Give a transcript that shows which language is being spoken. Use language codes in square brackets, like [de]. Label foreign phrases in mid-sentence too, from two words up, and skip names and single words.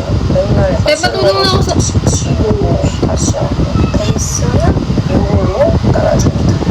[ko] 맨날 [tl] Patulong na ako sa... [ko] 치고 다시 하고 베이스는 이걸로 깔아줍니다.